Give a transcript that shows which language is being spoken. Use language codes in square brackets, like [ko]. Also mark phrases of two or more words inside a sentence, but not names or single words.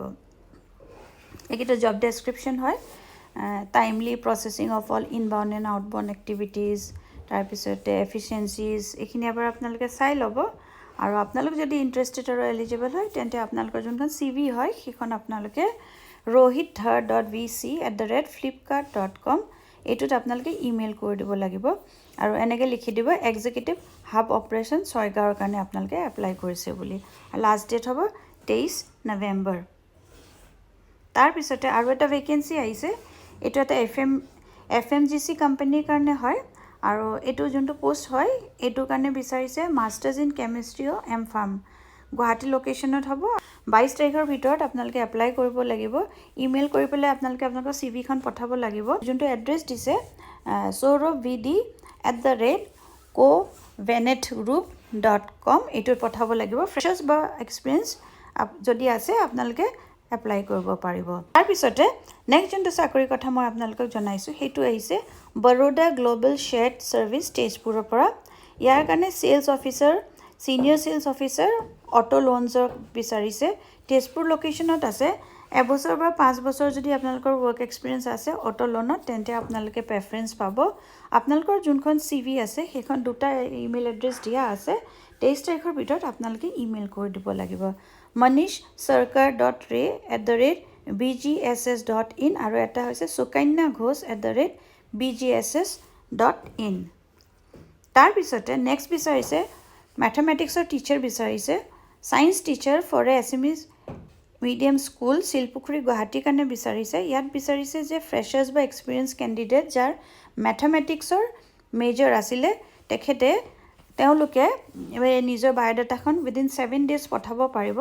[as] এইকেইটা [en] job description [as] হয়। [en] timely processing of all inbound and outbound activities, [as] তাৰপিছতে এফিচিয়েঞ্চিজ, এইখিনিৰ পৰা আপোনালোকে চাই ল'ব। আৰু আপোনালোক যদি ইণ্টাৰেষ্টেড আৰু এলিজিবল হয় তেন্তে আপোনালোকৰ যোনখন CV হয় সেইখন আপোনালোকে rohit.vc@flipkart.com এইটোত আপোনালোকে ইমেইল কৰি দিব লাগিব আৰু এনেকৈ লিখি দিব [en] executive hub operation [as] 6 গাঁৱৰ কাৰণে আপোনালোকে এপ্লাই কৰিছে বুলি। [en] last date [as] হ'ব 23 নৱেম্বৰ। তাৰপিছতে আৰু এটা ভেকেঞ্চি আহিছে, এইটো এটা FMCG কোম্পানীৰ কাৰণে হয় আৰু এইটো যোনটো পোষ্ট হয় এইটোৰ কাৰণে বিচাৰিছে [en] masters in chemistry or M.Pharm, [as] গুৱাহাটী লোকেশ্যনত হ'ব। 22 তাৰিখৰ ভিতৰত আপোনালোকে এপ্লাই কৰিব লাগিব। ইমেইল কৰি পেলাই আপোনালোকে আপোনালোকৰ CVখন পঠাব লাগিব। যোনটো এড্ৰেছ দিছে saurabvd@covenetgroup.com এইটোত পঠাব লাগিব। ফ্ৰেছাৰ্ছ বা এক্সপিৰিয়েঞ্চ যদি আছে আপোনালোকে এপ্লাই কৰিব পাৰিব। তাৰপিছতে নেক্সট যোনটো চাকৰিৰ কথা মই আপোনালোকক জনাইছোঁ সেইটো আহিছে বৰোডা গ্ল'বেল শ্বেয়াৰ্ড ছাৰ্ভিচ তেজপুৰৰ পৰা। ইয়াৰ কাৰণে [en] sales officer, senior sales officer, auto loans [as] বিচাৰিছে। তেজপুৰ লোকেশ্যনত আছে। 1 বছৰ বা 5 বছৰ যদি আপোনালোকৰ [en] work experience [as] আছে অটো লোনত তেন্তে আপোনালোকে প্ৰেফাৰেঞ্চ পাব। আপোনালোকৰ যোনখন CV আছে সেইখন 2টা [en] email address [as] দিয়া আছে। 23 তাৰিখৰ ভিতৰত আপোনালোকে ইমেইল কৰি দিব লাগিব। manish.sarkar.ray@bgss.in আৰু এটা হৈছে sukanya ghosh@bgss.in। তাৰপিছতে নেক্সট বিচাৰিছে মেথমেটিক্সৰ টিচাৰ বিচাৰিছে। [en] science teacher for SMEs medium school, [as] শিলপুখুৰী, গুৱাহাটীৰ কাৰণে বিচাৰিছে। ইয়াত বিচাৰিছে যে ফ্ৰেছাৰ্ছ বা [en] experience candidate [as] যাৰ মেথমেটিক্সৰ মেজৰ আছিলে তেওঁলোকে নিজৰ বায়'ডাটাখন [en] within 7 days [as] পঠাব পাৰিব।